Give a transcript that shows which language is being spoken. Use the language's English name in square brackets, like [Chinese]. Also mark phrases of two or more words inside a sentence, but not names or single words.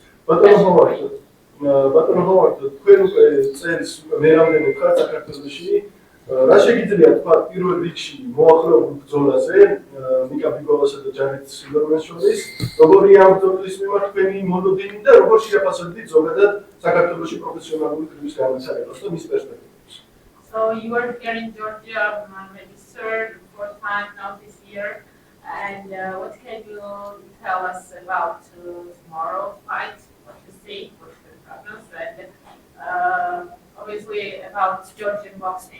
[Georgian] ბატონ ჰოვარდ, თქვენ უკვე წელს უკვე მე რამდენი ხარ საქართველოში, რა შეგიძლიათ თქვა პირველ რიგში მოახლოებულ ბრძოლაზე ნიკა ბიკოვასა და ჯანეთ სილვერმენს შორის, როგორია ამ ბრძოლის მიმართ თქვენი მოლოდინი და როგორ შეაფასებთ ზოგადად საქართველოში პროფესიონალური კრივის განვითარებას და მის პერსპექტივას? [English] So you are here in Georgia, registered for time now this year, and what can you tell us about tomorrow's fight? What you see, what's the progress, and obviously about Georgian boxing?